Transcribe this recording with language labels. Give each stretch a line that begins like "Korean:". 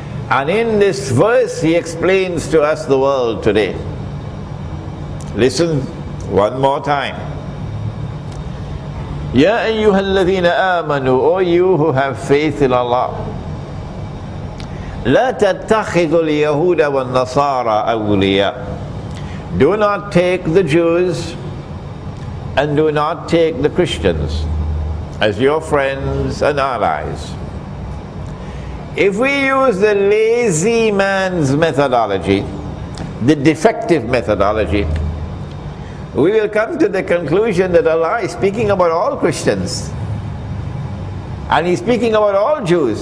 English: And in this verse, He explains to us the world today. Listen one more time.
Arabic: Ya ayyuhalladhina amanu,
English: O you who have faith in Allah.
Arabic: لا تتخذوا اليهود والنصارى أولياء.
English: Do not take the Jews and do not take the Christians as your friends and allies. If we use the lazy man's methodology, the defective methodology, we will come to the conclusion that Allah is speaking about all Christians and He's speaking about all Jews.